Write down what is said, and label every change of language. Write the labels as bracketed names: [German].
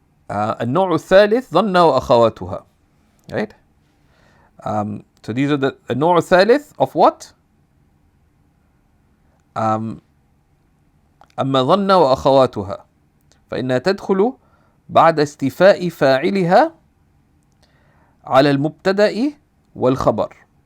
[Arabic] النوع الثالث ظن وأخواتها. [English] Right? So these are the [Arabic] النوع الثالث [English] of what? [Arabic] أما ظن وأخواتها فإنها تدخل بعد استيفاء فاعلها على المبتدأ والخبر.